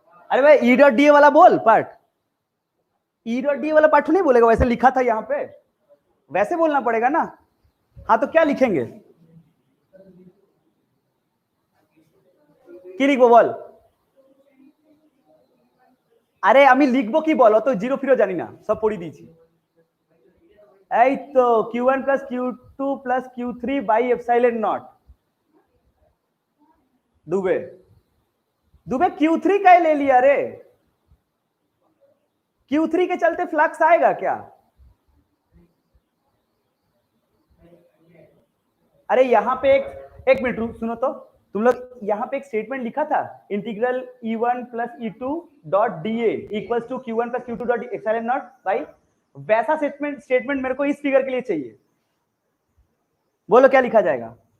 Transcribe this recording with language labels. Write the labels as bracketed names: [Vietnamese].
[Hindi] अरे भाई E dot D वाला बोल पार्ट, ई डॉट डी वाला पार्ट नहीं बोलेगा, वैसे लिखा था यहाँ पे, वैसे बोलना पड़ेगा ना। हाँ तो क्या लिखेंगे, [Bangla] কি লিখবো বল? আরে আমি লিখবো কি বল, অত জিরো ফিরো জানি না, সব পড়ি দিয়েছি। এই তো Q1 plus Q2 plus Q3 by epsilon not. [Hindi] Dubey Dubey Q3 का ले लिया रे, Q3 के चलते फ्लक्स आएगा क्या? अरे यहाँ पे एक मिनट सुनो तो, तुम लोग यहाँ पे एक स्टेटमेंट लिखा था, integral E1 plus E2 dot DA equals to Q1 plus Q2 dot epsilon not by, वैसा स्टेटमेंट मेरे को इस फिगर के लिए चाहिए। बोलो क्या लिखा जाएगा?